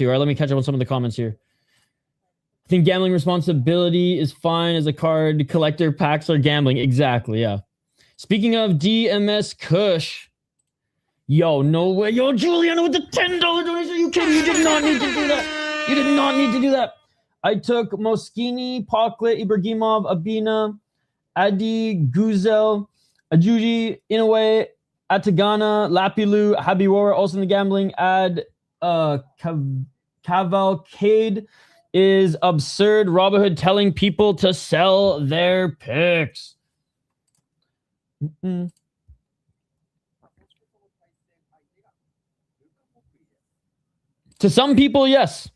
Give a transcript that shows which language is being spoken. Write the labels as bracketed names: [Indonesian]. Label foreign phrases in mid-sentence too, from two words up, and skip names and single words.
[English] All right, let me catch up on some of the comments here. I think gambling responsibility is fine as a card collector. Packs are gambling. Exactly, yeah. Speaking of DMS Kush. Yo, no way. Yo, Juliana with the $10 donation. Are you kidding? You did not need to do that. I took Moschini, Poklet, Ibragimov, Abena, Adiguzel, Ajuji, Inoue, Atangana, Lapilus, Habirora, also in the gambling. Cavalcade is absurd. Robinhood telling people to sell their picks. To some people, yes.